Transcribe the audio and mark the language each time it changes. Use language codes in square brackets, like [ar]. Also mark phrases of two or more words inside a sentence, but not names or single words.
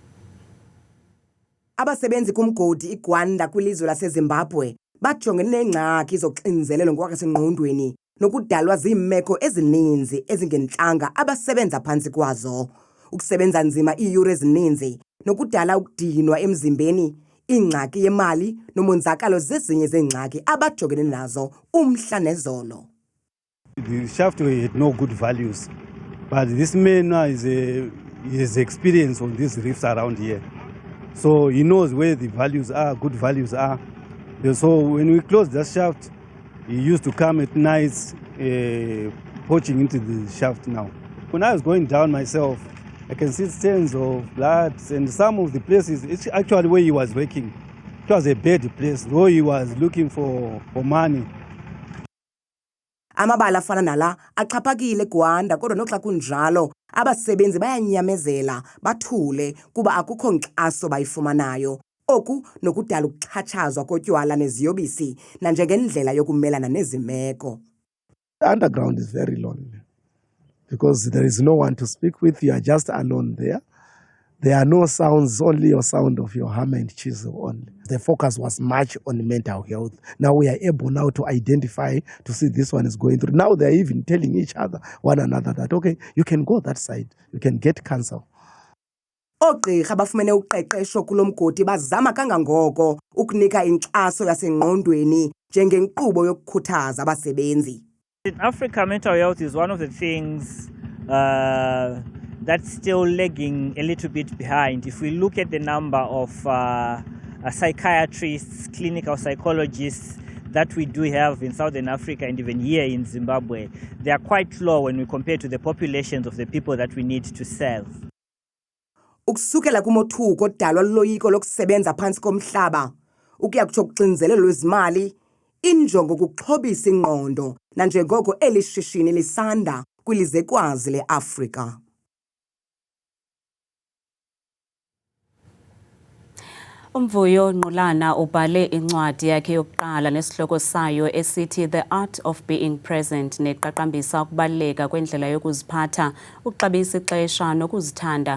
[xh] Abasebenzi kumgodi iGwanda kwilizwe laseZimbabwe bajongene neengxaki zoxinzelelo ngokwasengqondweni nokudalwa ziimeko ezininzi ezingentlanga abasebenza phantsi kwazo. Ukusebenza nzima iiyure ezininzi nokudala ukudinwa emzimbeni, ingxaki yemali nomonzakalo zezinye zeengxaki abajongene nazo umhla nezolo. [en] The shaft had no good values, but this man is experience on these reefs around here. So he knows where the values are, good values are. So when we closed the shaft, he used to come at night poaching into the shaft now. When I was going down myself, I can see stains of blood, and some of the places, it's actually where he was working. It was a bad place, where he was looking for money. [xh] Amabala afana nala axhaphakile eGwanda kodwa noxa kunjalo abasebenzi bayanyamezela bathule kuba akukho nkxaso bayifumanayo. Oku nokudala ukuxhatshazwa kotywala neziyobisi nanjengendlela yokumelana nezimeko. [en] The underground is very lonely because there is no one to speak with. You are just alone there. There are no sounds, only your sound of your hammer and chisel only. The focus was much on mental health. Now we are able now to identify, to see this one is going through. Now they are even telling each other, one another that, okay, you can go that side, you can get cancer. [xh] Oogqirha bafumene uqeqesho kulomgodi bazama kangangoko ukunika inkxaso yasengqondweni njengenkqubo yokukhuthaza abasebenzi. [en] In Africa, mental health is one of the things that's still lagging a little bit behind. If we look at the number of psychiatrists, clinical psychologists that we do have in Southern Africa and even here in Zimbabwe, they are quite low when we compare to the populations of the people that we need to serve. [xh] Ukusukela kumothuko odalwa luloyiko lokusebenza phantsi komhlaba ukuya kutsho kuxinzelelo lwezimali, injongo kuxhobisa ingqondo nanjengoko eli shishini lisanda kwilizwekazi leAfrika. Umvuyo Nqulana ubhale incwadi yakhe yokuqala nesihloko sayo esithi The Art of Being Present neqaqambisa ukubaleka kwendlela yokuziphatha, ukuxabisa ixesha nokuzithanda.